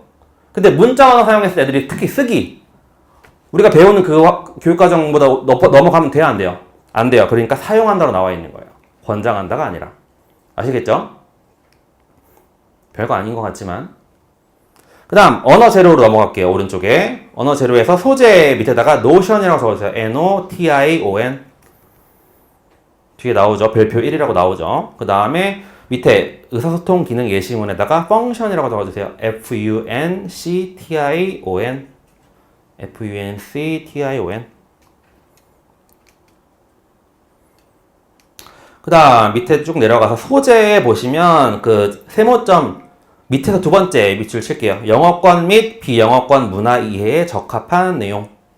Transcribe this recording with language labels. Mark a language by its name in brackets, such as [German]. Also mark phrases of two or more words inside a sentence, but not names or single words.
[Korean] 근데 문자 언어 사용했을 때 애들이 특히 쓰기 우리가 배우는 그 교육과정보다 넘어가면 돼요? 안 돼요? 안 돼요. 그러니까 사용한다로 나와 있는 거예요. 권장한다가 아니라. 아시겠죠? 별거 아닌 것 같지만. 그 다음 언어 재료로 넘어갈게요. 오른쪽에 언어 재료에서 소재 밑에다가 notion이라고 적어주세요. N-O-T-I-O-N 뒤에 나오죠. 별표 1이라고 나오죠. 그 다음에 밑에 의사소통 기능 예시문에다가 function이라고 적어주세요. F-U-N-C-T-I-O-N F-U-N-C-T-I-O-N 그 다음 밑에 쭉 내려가서 소재에 보시면 그 세모점 밑에서 두 번째 밑줄 칠게요. 영어권 및 비영어권 문화 이해에 적합한 내용.